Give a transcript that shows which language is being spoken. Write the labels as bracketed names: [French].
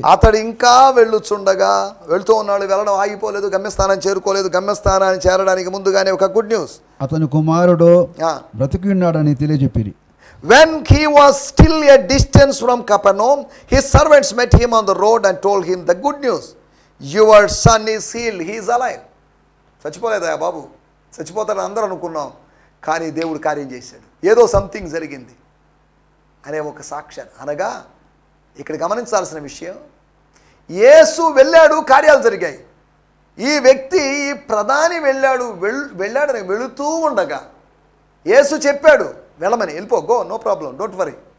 [Telugu] అతడు ఇంకా వెళ్ళుచుండగా, వెళుతూ ఉన్నాడు, వెళ్ళడం ఆగిపోలేదు, గమ్యస్థానం చేరుకోలేదు, గమ్యస్థానాన్ని చేరడానికి ముందుగానే ఒక గుడ్ న్యూస్, అతని కుమారుడు బ్రతికి ఉన్నాడని తెలియజెప్పిరి. [English] When he was still a distance from Capernaum, his servants met him on the road and told him the good news. Your son is healed, he is alive. [Telugu] చచ్చిపోలేదా బాబు, చచ్చిపోతాడని అందరూ అనుకున్నాం, కానీ దేవుడు కార్యం చేశాడు, ఏదో సంథింగ్ జరిగింది అనే ఒక సాక్ష్యం. అనగా ఇక్కడ గమనించాల్సిన విషయం, యేసు వెళ్ళాడు, కార్యాలు జరిగాయి. ఈ వ్యక్తి, ఈ ప్రధాని వెళ్ళాడు, వెళుతూ ఉండగా యేసు చెప్పాడు వెళ్ళమని, వెళ్ళిపో, [English] Go, no problem, don't worry.